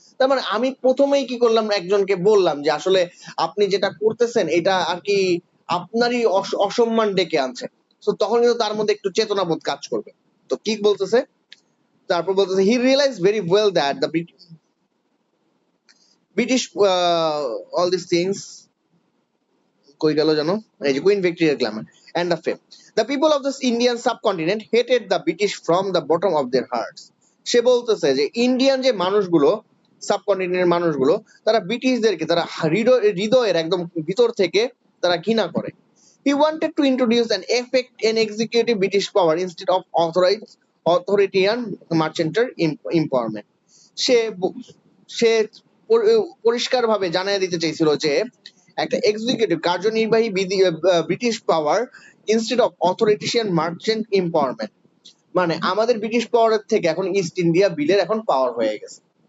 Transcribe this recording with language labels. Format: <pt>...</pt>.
<bn>তার মানে আমি প্রথমেই কি করলাম, একজনকে বললাম যে আসলে আপনি যেটা করতেছেন এটা আর কি আপনারই অসম্মান ডেকে আনছে। তো তখন কিন্তু তার মধ্যে একটু চেতনাবোধ কাজ করবে। তো কি বলতেছে? তারপর বলতেছে</bn> <en>he realise very well that the British all these things</en> <bn>কই গেল জানো? এই যে কুইন ভিক্টোরিয়ার Glamour</bn> <en>and the fame. The people of this Indian subcontinent hated the British from the bottom of their hearts.</en> <bn>সে বলতেছে যে ইন্ডিয়ান যে মানুষগুলো, সাবকন্টিনেন্টের মানুষগুলো, তারা ব্রিটিশদেরকে তারা হৃদয়ের একদম ভিতর থেকে তারা ঘৃণা করে।</bn> <en>He wanted to introduce an executive British power instead of authoritarian mercantile empowerment.</en> <bn>সে পরিষ্কারভাবে জানিয়ে দিতে চাইছিল যে একটা এক্সিকিউটিভ, কার্যনির্বাহী British power</bn> <en>Instead of authoritarian merchant empowerment.</en> <bn>মানে আমাদের ব্রিটিশ পাওয়ারের থেকে এখন ইস্ট ইন্ডিয়া বিলের এখন পাওয়ার হয়ে গেছে।</bn>